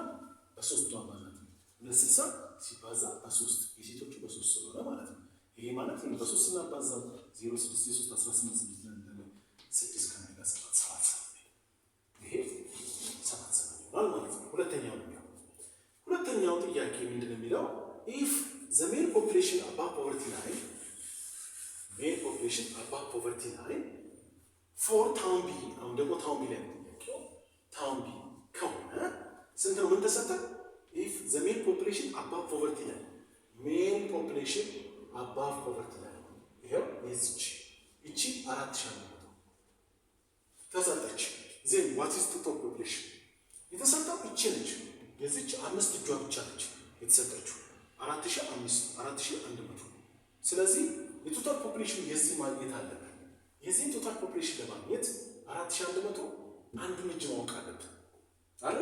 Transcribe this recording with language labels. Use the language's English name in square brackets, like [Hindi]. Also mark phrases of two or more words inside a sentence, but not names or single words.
[Amharic] በ3 ማባዛት ነው። 260 ሲባዛ በ3 የሴቶቹ በ3 ስለሆነ ማለት ነው። ይሄ ማለት ነው በ3 ስናባዛው 0 6 3 18 6 ከነጋ 7 ይሄ 7 ይሆናል ማለት ነው። ሁለተኛው ጥያቄ ምንድነው የሚለው? [English] if the male population above poverty line for town B [Amharic] አሁን ደግሞ ታውን ቢ ላይ ነው ታውን ቢ ከሆነ ስንት ነው? ምን ተሰጠ? [English] if the male population above poverty line male population above poverty line [Amharic] ይሄው እቺ 4000 ተሰጠች። [English] then what is total population? [Amharic] የተሰጠው እቺ ነች። የዚች 5 እጇ ብቻ ነች የተሰጠችው 4100። ስለዚህ የቶታል ፖፑሌሽን የዚህ ማግኘት አለብን። የዚህ [English] total population [Amharic] ለማግኘት 4100 አንዱን እጅ ማወቅ አለብን አይደል?